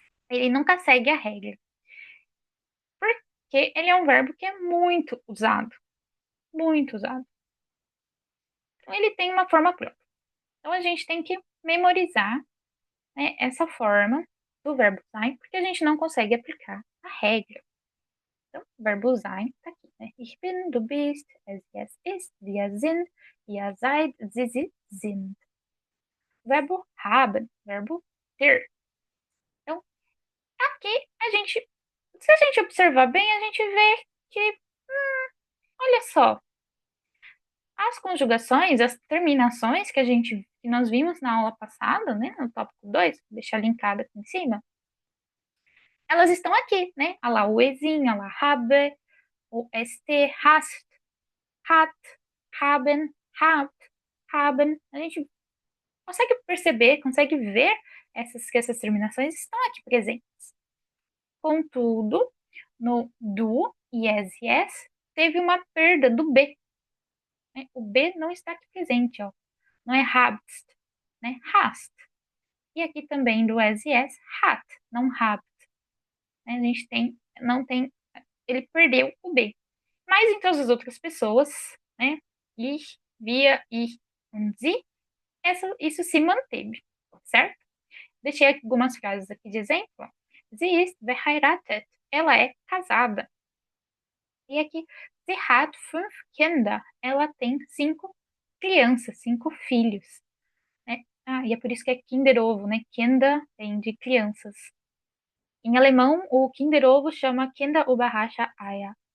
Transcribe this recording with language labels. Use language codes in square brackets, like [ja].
[pt] Ele nunca segue a regra, porque ele é um verbo que é muito usado, muito usado. Então ele tem uma forma própria. Então a gente tem que memorizar, né, essa forma do verbo sein, porque a gente não consegue aplicar a regra. Então, o verbo sein está aqui, né? [de] Ich bin, du bist, es ist, wir sind, ihr seid, sie sind. [pt] Verbo haben, verbo ter. Então, aqui se a gente observar bem, a gente vê que, olha só, as conjugações, as terminações que nós vimos na aula passada, né, no tópico 2, vou deixar linkado aqui em cima, elas estão aqui, né? Olha lá, o ezinho, olha lá, habe, o st, [de] hast, hat, haben, habt, haben. [pt] A gente consegue perceber, consegue ver que essas terminações estão aqui presentes. Contudo, no do, yes, yes, teve uma perda do B. Né? O B não está aqui presente, ó. Não é habst, né? Hast. E aqui também do as yes, hat, não habt. Né? A gente não tem, ele perdeu o B. Mas em todas as outras pessoas, né? [de] Ich, wir, ich und sie, [pt] isso se manteve, certo? Deixei algumas frases aqui de exemplo. [de] Sie ist verheiratet. [pt] Ela é casada. E aqui, [de] sie hat 5 Kinder. [pt] Ela tem 5 crianças, 5 filhos. Né? E é por isso que é Kinder Ovo, né? Kinder vem de crianças. Em alemão, o Kinder Ovo chama Kinderüberraschung Eier.